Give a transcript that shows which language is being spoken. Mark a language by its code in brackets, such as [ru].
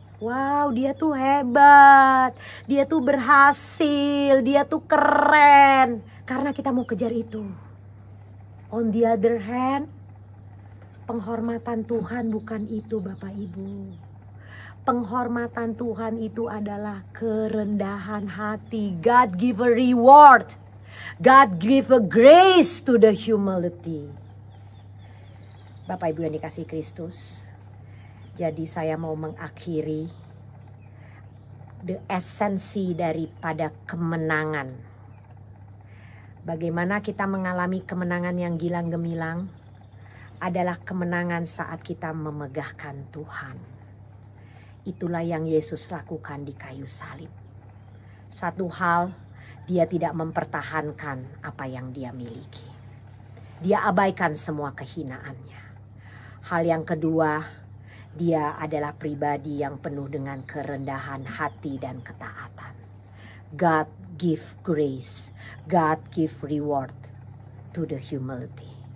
[id] Wow, dia tuh hebat, dia tuh berhasil, dia tuh keren. Karena kita mau kejar itu. [en] On the other hand, [id] penghormatan Tuhan bukan itu Bapak Ibu. Penghormatan Tuhan itu adalah kerendahan hati. [en] God give a reward. God give a grace to the humility. [id] Bapak Ibu yang dikasihi Kristus. Jadi saya mau mengakhiri the esensi daripada kemenangan. Bagaimana kita mengalami kemenangan yang gilang gemilang adalah kemenangan saat kita memegahkan Tuhan. Itulah yang Yesus lakukan di kayu salib. Satu hal, dia tidak mempertahankan apa yang dia miliki. Dia abaikan semua kehinaannya. Hal yang kedua, dia adalah pribadi yang penuh dengan kerendahan hati dan ketaatan. [en] God give grace, God give reward to the humility.